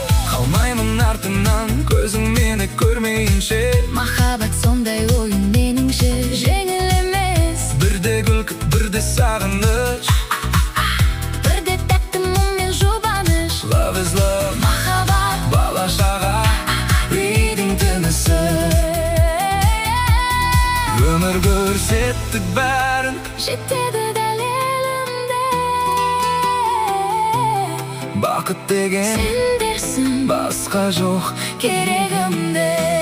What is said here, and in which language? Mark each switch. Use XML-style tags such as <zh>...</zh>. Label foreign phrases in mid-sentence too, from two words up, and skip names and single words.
<kk>Қалмаймын артыңнан, көзің мені көрмейінше. Махаббат сондай ойын меніңше, жеңіл емес. Бірде күлкі, бірде сағыныш. Бірде тәтті мұң мен жұбаныш.</kk> <en>Love is love.</en> <kk>Махаббат. Бала шаға. Бидің тынысы. Өмір көрсеттік бәрін. Жетеді дәл елімде. Бақыт деген Сендерсің. басқа жоқ Керегімде.</kk>